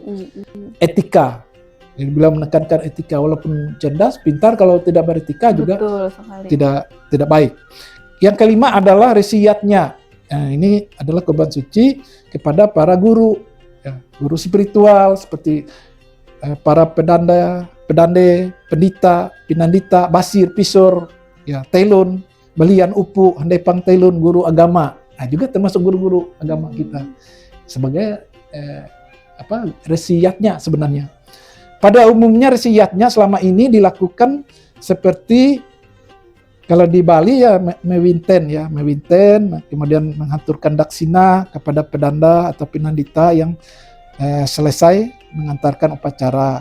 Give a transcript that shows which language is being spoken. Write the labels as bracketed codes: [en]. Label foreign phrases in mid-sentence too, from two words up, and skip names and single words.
[id] Etika. Jadi beliau menekankan etika, walaupun cerdas, pintar, kalau tidak beretika juga tidak baik. Yang kelima adalah resiyatnya. Nah, ini adalah korban suci kepada para guru, ya, guru spiritual seperti para pedande, pendita, pinandita, basir, pisur, ya, telun, belian upu, handepang telun, guru agama. Nah, juga termasuk guru-guru agama kita sebagai resiyatnya sebenarnya. Pada umumnya resiyatnya selama ini dilakukan seperti kalau di Bali ya mewinten, kemudian menghaturkan daksina kepada pedanda atau pinandita yang selesai mengantarkan upacara.